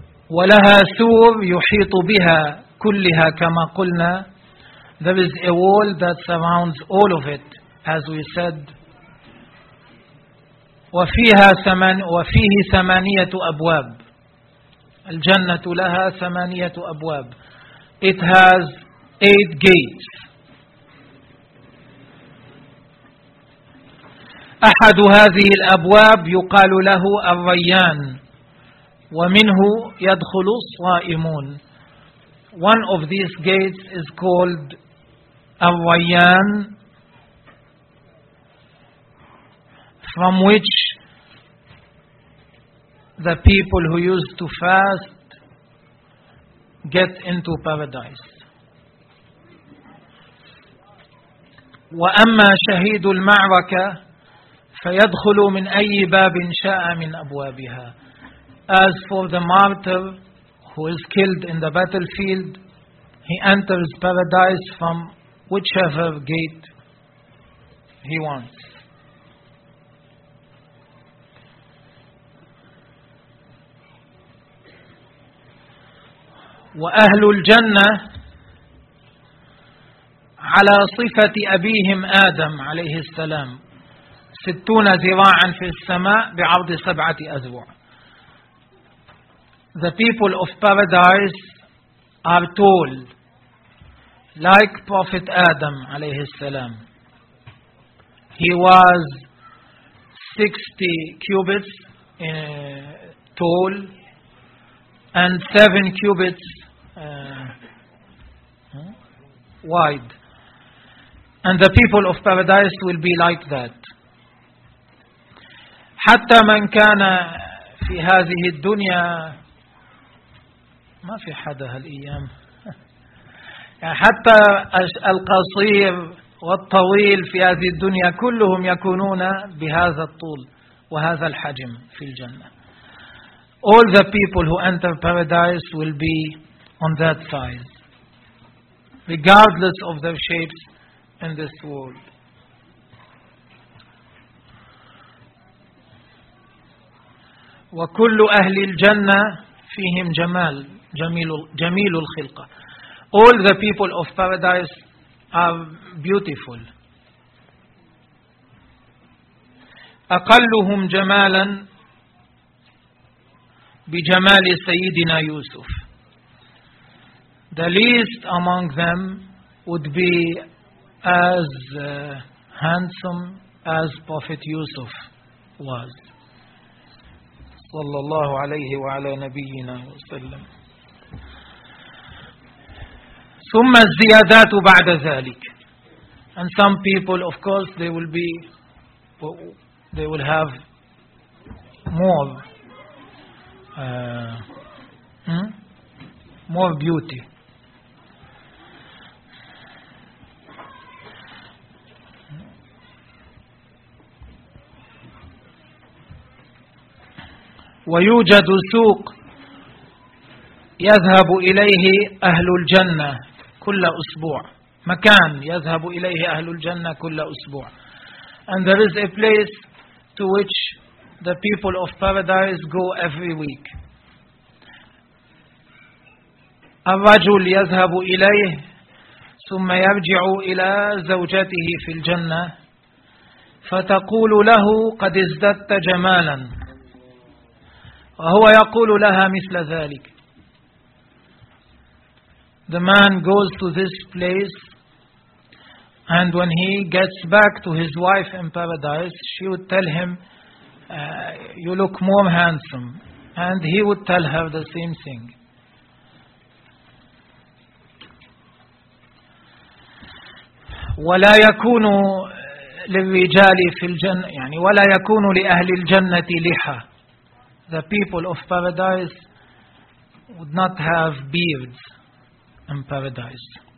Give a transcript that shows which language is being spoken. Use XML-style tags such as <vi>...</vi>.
<ar>ولها سور يحيط بها كلها كما قلنا.</ar> <en>There is a wall that surrounds all of it, as we said.</en> <ar>وفيه ثمانية أبواب. الجنة لها ثمانية أبواب.</ar> <en>It has eight gates.</en> <ar>أحد هذه الأبواب يقال له الريان، ومنه يدخل الصائمون.</ar> <en>One of these gates is called الريان، from which the people who used to fast get into paradise.</en> <ar>وأما شهيد المعركة فيدخل من أي باب شاء من أبوابها.</ar> <en>As for the martyr who is killed in the battlefield, he enters paradise from whichever gate he wants.</en> <ar>وأهل الجنة على صفة أبيهم آدم عليه السلام، 60 ذراعا في السماء بعرض 7 أذرع.</ar> <en>The people of paradise are tall like Prophet Adam عليه السلام. He was 60 cubits tall and 7 cubits wide. And the people of paradise will be like that.</en> <ar>حتى من كان في هذه الدنيا، ما في حد هالأيام، حتى القصير والطويل في هذه الدنيا كلهم يكونون بهذا الطول وهذا الحجم في الجنة.</ar> <en>All the people who enter paradise will be on that size, regardless of their shapes in this world.</en> <ar>وكل أهل الجنة فيهم جمال جميل الخلقة.</ar> <en>All the people of paradise are beautiful.</en> <ar>أقلهم جمالا بجمال سيدنا يوسف.</ar> <en>The least among them would be as handsome as Prophet Yusuf was.</en> <ar>صلى الله عليه وعلى نبينا وسلم. ثم الزيادات بعد ذلك.</ar> <en>And some people, of course, they will have more. more beauty.</en> <ar>ويوجد سوق يذهب إليه أهل الجنة كل أسبوع. مكان يذهب إليه أهل الجنة كل أسبوع.</ar> <en>And there is a place to which the people of paradise go every week.</en> <ar>الرجل يذهب إليه ثم يرجع إلى زوجته في الجنة فتقول له قد ازددت جمالا وهو يقول لها مثل ذلك.</ar> <en>The man goes to this place, and when he gets back to his wife in paradise, she would tell him, you look more handsome. And he would tell her the same thing.</en> <ar>ولا يكون للرجال في الجنة يعني ولا يكون لأهل الجنة لحى.</ar> <en>The people of paradise would not have beards in paradise.</en>